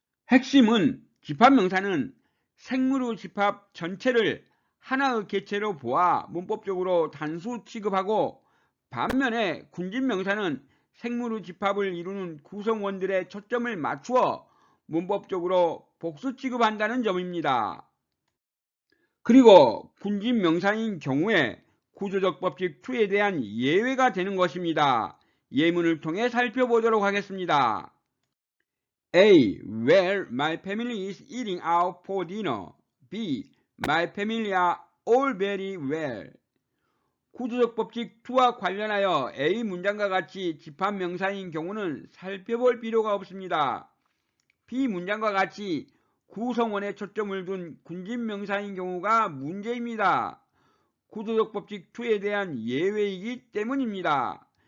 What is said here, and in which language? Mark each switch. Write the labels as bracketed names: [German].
[Korean] 핵심은 집합명사는 생물의 집합 전체를 하나의 개체로 보아 문법적으로 단수 취급하고 반면에 군진명사는 생물의 집합을 이루는 구성원들의 초점을 맞추어 문법적으로 복수 취급한다는 점입니다. 그리고 군진명사인 경우에 구조적 법칙 2에 대한 예외가 되는 것입니다. 예문을 통해 살펴보도록 하겠습니다. [English] A. Where my family is eating out for dinner. B. My family are all very well. [Korean] 구조적 법칙 2와 관련하여 A 문장과 같이 집합명사인 경우는 살펴볼 필요가 없습니다. B 문장과 같이 구성원에 초점을 둔 군진명사인 경우가 문제입니다. 구조적 법칙 2에 대한 예외이기 때문입니다.